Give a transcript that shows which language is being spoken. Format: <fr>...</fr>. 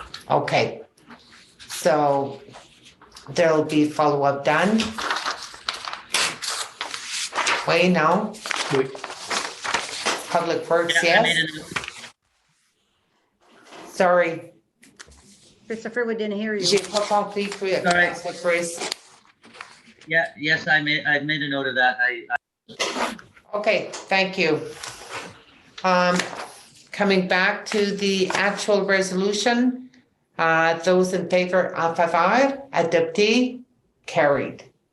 <en>Okay, so there'll be follow-up done. Wait, no? Wait. Public Works, Yeah, yes? Sorry. Christopher, we didn't hear you.</en> <fr>J'ai pas compris, Councillor Chris.</fr> <en>Yeah, yes, I've made a note of that. Okay, thank you. Coming back to the actual resolution, those in favor,</en> <fr>en faveur, adopté,</fr> <en>carried.</en>